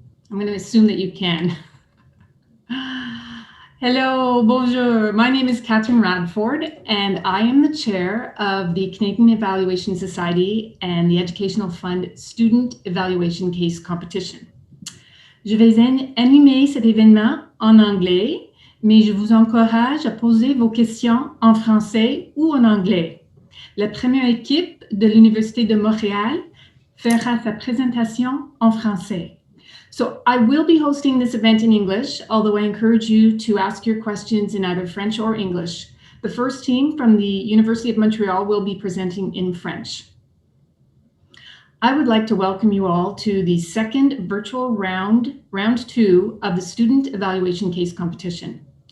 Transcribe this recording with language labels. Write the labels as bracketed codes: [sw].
[en] I'm going to assume that you can. Hello, bonjour. My name is Catherine Radford, and I am the chair of the Canadian Evaluation Society and the Educational Fund Student Evaluation Case Competition. [fr] Je vais animer cet événement en anglais, mais je vous encourage à poser vos questions en français ou en anglais. La première équipe de l'Université de Montréal fera sa présentation en français. [en] So I will be hosting this event in English, although I encourage you to ask your questions in either French or English. The first team from the University of Montreal will be presenting in French. I would like to welcome you all to the second virtual round 2 of the Student Evaluation Case Competition.